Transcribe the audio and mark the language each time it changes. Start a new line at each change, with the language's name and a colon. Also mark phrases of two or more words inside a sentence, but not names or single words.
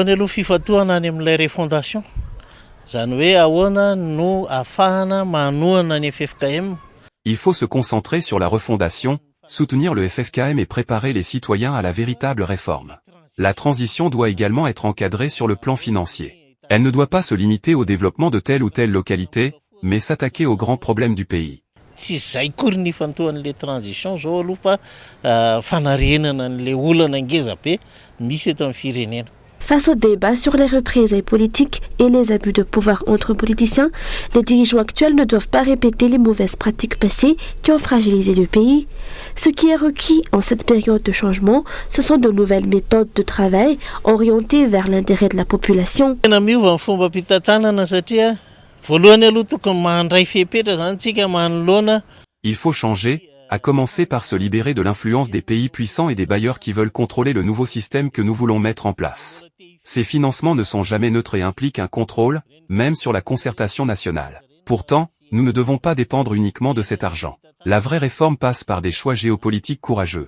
French: Il faut se concentrer sur la refondation, soutenir le FFKM et préparer les citoyens à la véritable réforme. La transition doit également être encadrée sur le plan financier. Elle ne doit pas se limiter au développement de telle ou telle localité, mais s'attaquer aux grands problèmes du pays.
Malagasy: Tsy zay kory ny fantohan'
French: le transition
Malagasy: zao aloha fa fanarenana an'le olana ngeza be misy eto amin'ny firenena.
French: Face au débat sur les représailles politiques et les abus de pouvoir entre politiciens, les dirigeants actuels ne doivent pas répéter les mauvaises pratiques passées qui ont fragilisé le pays. Ce qui est requis en cette période de changement, ce sont de nouvelles méthodes de travail orientées vers l'intérêt de la population.
Malagasy: Tena miova ny fomba ampitantanana satria voalohany aloha tokony mandray fepetra zany tsika manoloana.
French: Il faut changer, à commencer par se libérer de l'influence des pays puissants et des bailleurs qui veulent contrôler le nouveau système que nous voulons mettre en place. Ces financements ne sont jamais neutres et impliquent un contrôle, même sur la concertation nationale. Pourtant, nous ne devons pas dépendre uniquement de cet argent. La vraie réforme passe par des choix géopolitiques courageux.